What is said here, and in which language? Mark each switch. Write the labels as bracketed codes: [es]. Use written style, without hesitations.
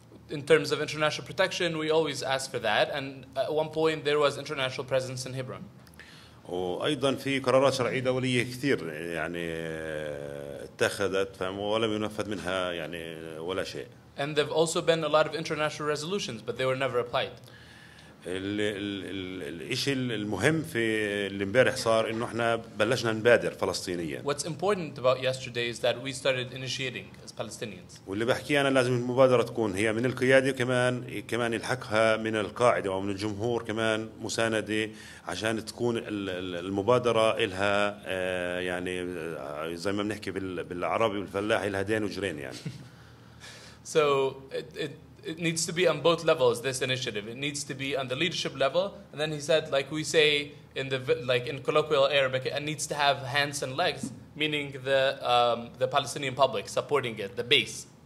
[en] In terms of international protection, we always ask for that, and at one point there was international presence in Hebron. [ar] وأيضا في قرارات شرعية دولية كثير يعني اتخذت ولم ينفذ منها يعني ولا شيء. [en] And there have also been a lot of international resolutions, but they were never applied. [ar] الشيء المهم في اللي امبارح صار انه احنا بلشنا نبادر فلسطينيا. [en] What's important about yesterday is that we started initiating as Palestinians. [ar] واللي بحكي انا لازم المبادره تكون هي من القياده كمان يلحقها من القاعده او من الجمهور كمان مسانده عشان تكون المبادره لها يعني زي ما بنحكي بالعربي والفلاحي لها دين وجرين يعني. [en] So it needs to be on both levels, this initiative. It needs to be on the leadership level, and then he said, like we say in colloquial Arabic, it needs to have hands and legs, meaning the Palestinian public supporting it, the base.